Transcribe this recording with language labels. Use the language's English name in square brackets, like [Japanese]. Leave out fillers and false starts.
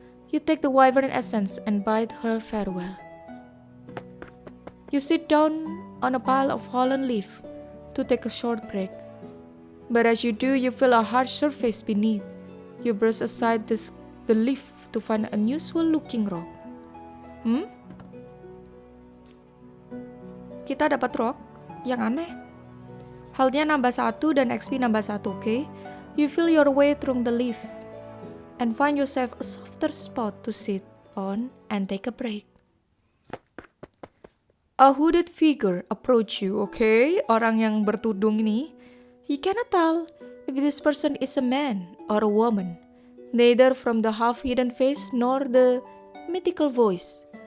[English] You take the wyvern essence and bid her farewell. You sit down on a pile of fallen leaf to take a short break. But as you do, you feel a hard surface beneath. You brush aside the leaf to find an unusual-looking rock. [Indonesian] Kita dapat rock yang aneh. Halnya nambah 1 dan XP nambah 1, okay? [English] You feel your way through the leaf and find yourself a softer spot to sit on and take a break. A hooded figure approach you, okay? [Indonesian] Orang yang bertudung ini. [English] You cannot tell if this person is a man or a woman, neither from the half-hidden face nor the mythical voice.